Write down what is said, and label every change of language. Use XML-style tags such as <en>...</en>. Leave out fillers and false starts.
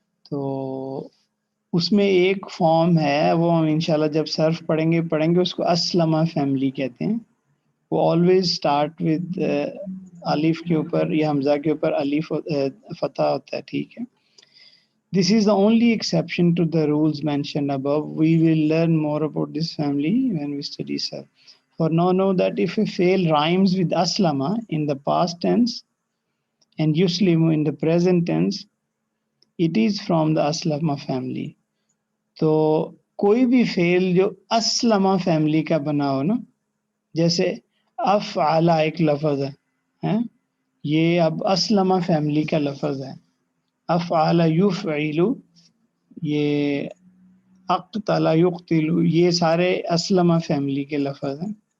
<ur>تو اس میں ایک فارم ہے وہ ہم انشاءاللہ جب صرف پڑھیں گے اس کو اسلمہ فیملی کہتے ہیں. وہ آلویز اسٹارٹ ود الف کے اوپر یا حمزہ کے اوپر الف فتح ہوتا ہے. ٹھیک ہے.</ur> <en>This is the only exception to the rules mentioned above. We will learn more about this family when we study sarf. For now, know that if a fail rhymes with aslama in the past tense and yuslimu in the present tense, it is from the aslama family.</en> <ur>تو کوئی بھی فعل جو اسلمہ family کا بنا ہو نا, جیسے افعل ایک لفظ ہے, یہ اب اسلمہ فیملی کا لفظ ہے. افعل یفعل, یہ اقتل یقتل, یہ سارے اسلمہ فیملی کے لفظ ہیں.</ur>